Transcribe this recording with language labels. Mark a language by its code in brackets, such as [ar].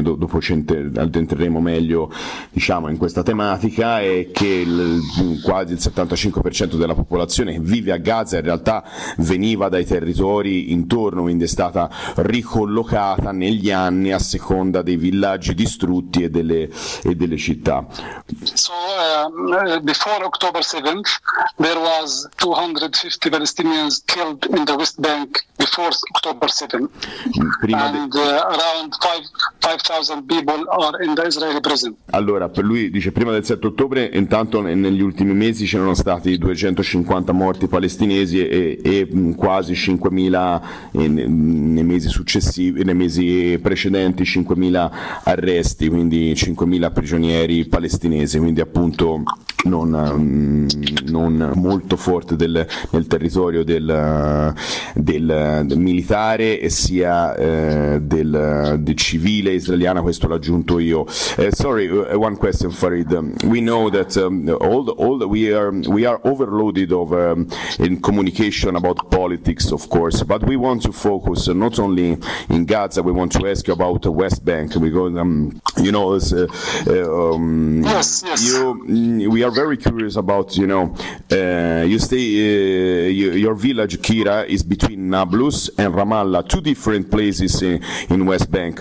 [it] Dopo ci addentreremo meglio, diciamo, in questa tematica, e che quasi il 75% della popolazione che vive a Gaza in realtà veniva dai territori intorno, quindi è stata ricollocata negli anni a seconda dei villaggi distrutti e delle città. [en] So before October 7th there was 250 Palestinians killed in the West Bank before October 7th. [it] Prima [en] and around 5,000 people are in the Israeli prison. [it] Allora, per lui dice, prima del 7 ottobre intanto negli ultimi mesi c'erano stati 250 morti palestinesi e quasi 5,000 nei mesi successivi, nei mesi precedenti 5.000 arresti, quindi 5.000 prigionieri palestinesi, quindi appunto non molto forte nel territorio del militare e sia del civile israeliano. Questo l'ho aggiunto io. [en] Sorry, one question, Farid. We know that we are overloaded of in communication about politics, of course, but we want to focus not only in Gaza. We want to ask you about the West Bank, because we are very curious about, you know, you stay your village Kira is between Nablus and Ramallah, two different places in West Bank.